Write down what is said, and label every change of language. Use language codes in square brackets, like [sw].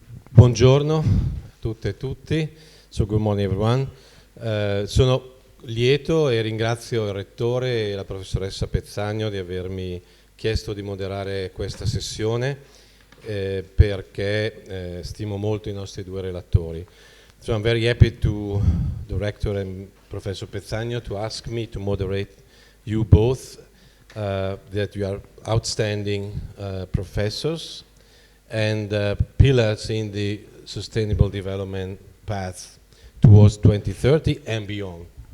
[it] Buongiorno a tutte e tutti. [en] So good morning everyone. [it] Sono lieto e ringrazio il rettore e la professoressa Pezzagno di avermi chiesto di moderare questa sessione perché stimo molto i nostri due relatori. [en] So I'm very happy to the rector and Professor Pezzagno to ask me to moderate you both, that you are outstanding professors and pillars in the sustainable development path towards 2030 and beyond.